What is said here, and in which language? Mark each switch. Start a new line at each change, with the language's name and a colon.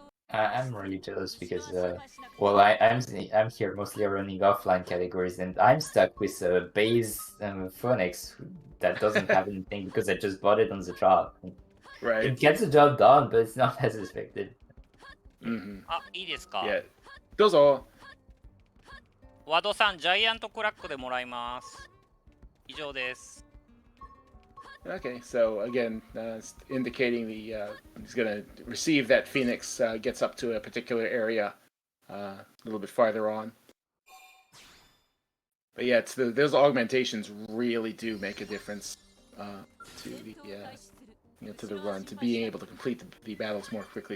English: I'm really jealous because, well, I'm here mostly running offline categories, and I'm stuck with a base Phoenix that doesn't have anything because I just bought it on the job. Right. It gets the job done, but it's not as expected. Mm-hmm.
Japanese: いいですか？
English: Yeah.
Japanese: どうぞ。ワドさん、ジャイアントクラックでもらいます。以上です。
English: Okay, so again, indicating he's going to receive that Phoenix gets up to a particular area a little bit farther on. But yeah, those augmentations really do make a difference to the run, to being able to complete the battles more quickly.